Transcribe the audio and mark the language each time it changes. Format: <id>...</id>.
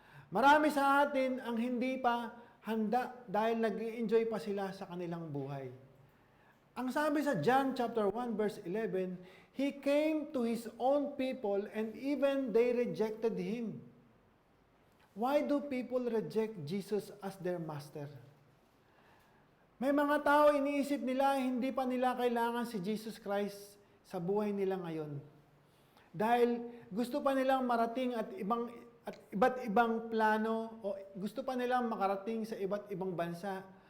<tl>Marami sa atin ang hindi pa handa dahil nag-i-enjoy pa sila sa kanilang buhay. Ang sabi sa</tl> <en>John chapter 1 verse 11, He came to His own people and even they rejected Him. Why do people reject Jesus as their master?</en> <tl>May mga tao iniisip nila hindi pa nila kailangan si Jesus Christ sa buhay nila ngayon. Dahil gusto pa nilang marating at iba't ibang plano o gusto pa nilang makarating sa iba't ibang bansa.</tl>